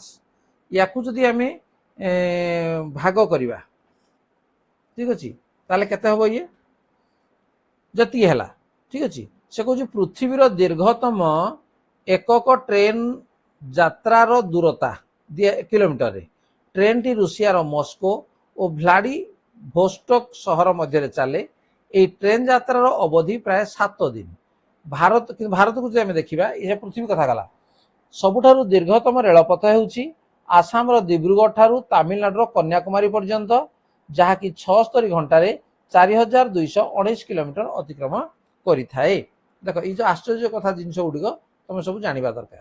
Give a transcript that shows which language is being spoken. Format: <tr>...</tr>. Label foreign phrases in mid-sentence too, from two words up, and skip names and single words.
<or>ୟାକୁ ଯଦି ଆମେ ଭାଗ କରିବା ଠିକ ଅଛି ତାହେଲେ କେତେ ହବ ଇଏ ଯେତିକି ହେଲା ଠିକ ଅଛି। ସେ କହୁଛି ପୃଥିବୀର ଦୀର୍ଘତମ ଏକକ ଟ୍ରେନ ଯାତ୍ରାର ଦୂରତା କିଲୋମିଟରରେ। ଟ୍ରେନଟି ରୁଷିଆର ମସ୍କୋ ଓ ଭ୍ଲାଡିଭୋଷ୍ଟକ ସହର ମଧ୍ୟରେ ଚାଲେ। ଏହି ଟ୍ରେନ ଯାତ୍ରାର ଅବଧି ପ୍ରାୟ 7 ଦିନ। ଭାରତକୁ ଯଦି ଆମେ ଦେଖିବା ଏ ପୃଥିବୀ କଥା ଗଲା ସବୁଠାରୁ ଦୀର୍ଘତମ ରେଳପଥ ହେଉଛି ଆସାମର ଦିବ୍ରୁଗଡ଼ ଠାରୁ ତାମିଲନାଡୁର କନ୍ୟାକୁମାରୀ ପର୍ଯ୍ୟନ୍ତ, ଯାହାକି 76 ଘଣ୍ଟାରେ 4219 କିଲୋମିଟର ଅତିକ୍ରମ କରିଥାଏ। ଦେଖ ଏଇ ଯୋଉ ଆଶ୍ଚର୍ଯ୍ୟ କଥା ଜିନିଷ ଗୁଡିକ ତମେ ସବୁ ଜାଣିବା ଦରକାର।</or>